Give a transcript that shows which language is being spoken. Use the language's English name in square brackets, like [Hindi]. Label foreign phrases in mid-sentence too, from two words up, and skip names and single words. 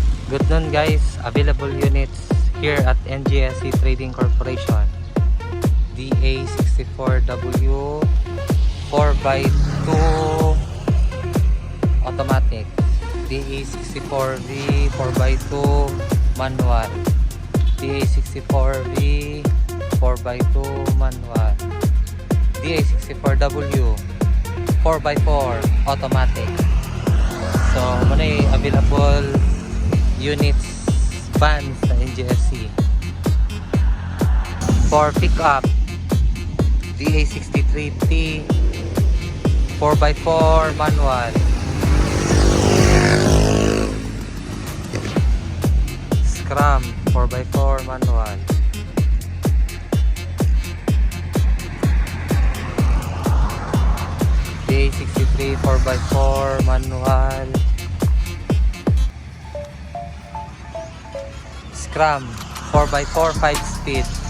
[English] Good noon guys, available units here at NGSC Trading Corporation. DA64W 4x2 automatic, DA64V 4x2 manual, DA64V 4x2 manual, DA64W 4x4 automatic. [Filipino] So muna [English] available units vans [Filipino] sa NGSC. [English] For pickup, DA63T 4x4 manual, Scram 4x4 manual, DA63 4x4 manual, Scram 4x4 5 speed,